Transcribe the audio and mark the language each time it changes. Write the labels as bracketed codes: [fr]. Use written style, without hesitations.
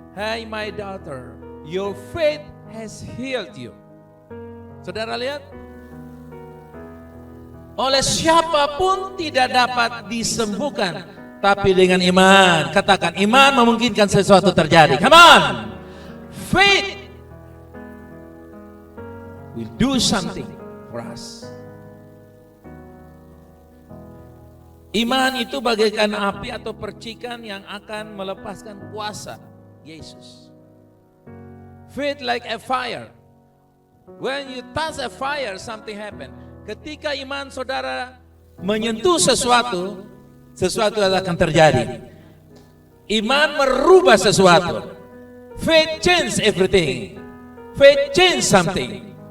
[en] Hai my daughter, your faith has healed you. [id] Saudara lihat, oleh siapapun tidak dapat disembuhkan, tapi dengan iman. Katakan, iman memungkinkan sesuatu terjadi. [en] Come on. Faith will do something for us. [id] Iman itu bagaikan api atau percikan yang akan melepaskan kuasa Yesus. [en] Faith like a fire. When you touch a fire, something happen. [id] Ketika iman saudara menyentuh sesuatu, sesuatu akan terjadi. Iman merubah sesuatu. [en] Faith change everything. Faith change something.